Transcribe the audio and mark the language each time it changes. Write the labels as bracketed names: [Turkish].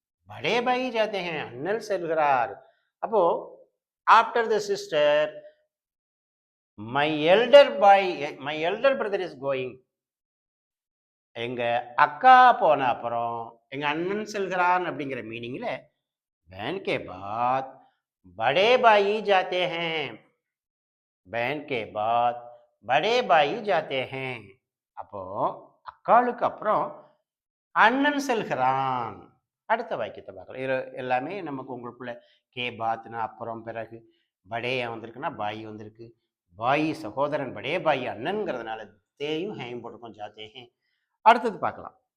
[Hindi] படே பாய் ஜாத்தே ஹே, [Tamil] அண்ணல் செல்கிறார். [English] அப்போ after the sister my elder boy, my elder brother is going. [Tamil] எங்க அக்கா போன அப்புறம் எங்க அண்ணன் செல்கிறான் அப்படிங்கிற மீனிங்ல [Hindi] बहन के बाद बड़े भाई जाते हैं. बहन के बाद बड़े भाई जाते हैं. [Tamil] அப்போ அக்காளுக்கு அப்புறம் அண்ணன் செல்கிறான். அடுத்த வாக்கியத்தை பார்க்கலாம். இது எல்லாமே நமக்கு உங்களுக்குள்ள கே பாத்னா அப்புறம் பிறகு, படே வந்திருக்குன்னா பாய் வந்திருக்கு, பாய் சகோதரன், படே பாய் அண்ணன்கிறதுனால தேயும் ஹேயும் போட்டிருக்கோம், [Hindi] ஜாத்தே ஹே. [Tamil] அடுத்தது பார்க்கலாம்.